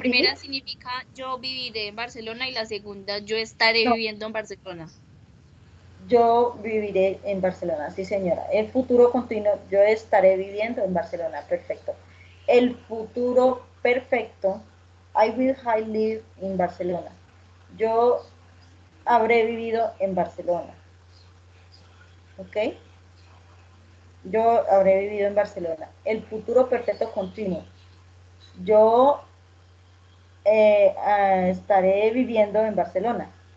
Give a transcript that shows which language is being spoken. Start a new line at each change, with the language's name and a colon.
Spanish: primera significa yo viviré en Barcelona y la segunda yo estaré no, viviendo en Barcelona. yo viviré en Barcelona, sí señora. El futuro continuo, yo estaré viviendo en Barcelona, perfecto. El futuro perfecto,
English: I will have lived in Barcelona.
Spanish: Yo habré vivido en Barcelona, ¿ok? Yo habré vivido en Barcelona. El futuro perfecto continuo, yo estaré viviendo en Barcelona.